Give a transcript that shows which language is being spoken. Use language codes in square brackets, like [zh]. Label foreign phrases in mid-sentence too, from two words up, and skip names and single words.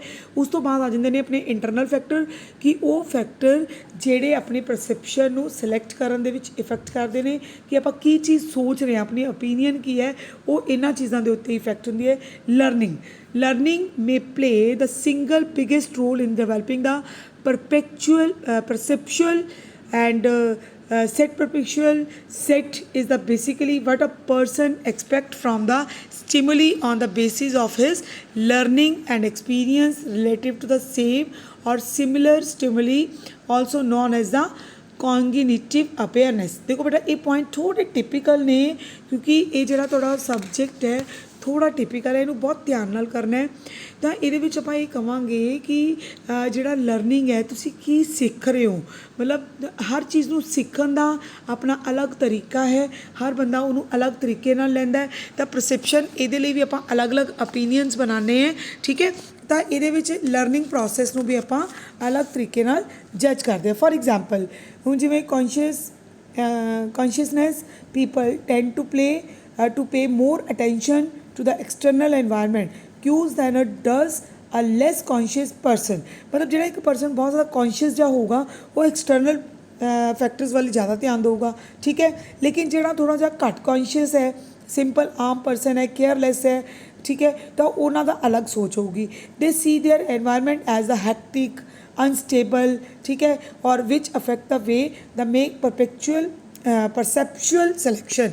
[pa] ਉਸ ਤੋਂ ਬਾਅਦ ਆ ਜਾਂਦੇ ਨੇ ਆਪਣੇ [en] internal factor, [pa] ਕਿ ਉਹ ਫੈਕਟਰ ਜਿਹੜੇ ਆਪਣੀ ਪਰਸੈਪਸ਼ਨ ਨੂੰ ਸਿਲੈਕਟ ਕਰਨ ਦੇ ਵਿੱਚ ਇਫੈਕਟ ਕਰਦੇ ਨੇ, ਕਿ ਆਪਾਂ ਕੀ ਚੀਜ਼ ਸੋਚ ਰਹੇ ਹਾਂ, ਆਪਣੀ ਓਪੀਨੀਅਨ ਕੀ ਹੈ, ਉਹ ਇਹਨਾਂ ਚੀਜ਼ਾਂ ਦੇ ਉੱਤੇ ਇਫੈਕਟ ਹੁੰਦੀ ਹੈ। [en] learning may play the single biggest role in developing the perceptual and perpetual set is the basically what a person expect from the stimuli on the basis of his learning and experience relative to the same or similar stimuli, also known as the cognitive awareness। [hi] देखो बेटा, ये पॉइंट थोड़े टिपिकल ने, क्योंकि ये [pa] ਜਿਹੜਾ ਤੁਹਾਡਾ ਸਬਜੈਕਟ ਹੈ ਥੋੜ੍ਹਾ ਟਿਪੀਕਲ ਹੈ, ਇਹਨੂੰ ਬਹੁਤ ਧਿਆਨ ਨਾਲ ਕਰਨਾ ਹੈ। ਤਾਂ ਇਹਦੇ ਵਿੱਚ ਆਪਾਂ ਇਹ ਕਹਾਂਗੇ ਕਿ ਜਿਹੜਾ ਲਰਨਿੰਗ ਹੈ, ਤੁਸੀਂ ਕੀ ਸਿੱਖ ਰਹੇ ਹੋ, ਮਤਲਬ ਹਰ ਚੀਜ਼ ਨੂੰ ਸਿੱਖਣ ਦਾ ਆਪਣਾ ਅਲੱਗ ਤਰੀਕਾ ਹੈ, ਹਰ ਬੰਦਾ ਉਹਨੂੰ ਅਲੱਗ ਤਰੀਕੇ ਨਾਲ ਲੈਂਦਾ ਹੈ। ਤਾਂ ਪਰਸੈਪਸ਼ਨ, ਇਹਦੇ ਲਈ ਵੀ ਆਪਾਂ ਅਲੱਗ-ਅਲੱਗ ਓਪੀਨੀਅਨਸ ਬਣਾਉਂਦੇ ਹਾਂ। ਠੀਕ ਹੈ, ਤਾਂ ਇਹਦੇ ਵਿੱਚ [en] learning process [pa] ਨੂੰ ਵੀ ਆਪਾਂ ਅਲੱਗ ਤਰੀਕੇ ਨਾਲ ਜੱਜ ਕਰਦੇ ਹਾਂ। [en] for example, [pa] ਹੁਣ ਜਿਵੇਂ [en] consciousness people tend to pay more attention to the external environment cues than it does a less conscious person। [pa] मतलब ਜਿਹੜਾ ਇੱਕ ਪਰਸਨ ਬਹੁਤ ਜ਼ਿਆਦਾ ਕੌਨਸ਼ੀਅਸ ਜਿਹਾ ਹੋਊਗਾ ਉਹ [en] external factors [pa] ਵੱਲ ਜ਼ਿਆਦਾ ਧਿਆਨ ਦੇਊਗਾ। ਠੀਕ ਹੈ, ਲੇਕਿਨ ਜਿਹੜਾ ਥੋੜ੍ਹਾ ਜਿਹਾ ਘੱਟ ਕੌਨਸ਼ੀਅਸ ਹੈ, ਸਿੰਪਲ ਆਮ ਪਰਸਨ ਹੈ, ਕੇਅਰਲੈਸ ਹੈ, ਠੀਕ ਹੈ, ਤਾਂ ਉਹਨਾਂ ਦਾ ਅਲੱਗ ਸੋਚ ਹੋਊਗੀ। [en] they see their environment as a hectic, unstable, [pa] ਠੀਕ ਹੈ, [en] ਔਰ which affect the way they make perceptual selection.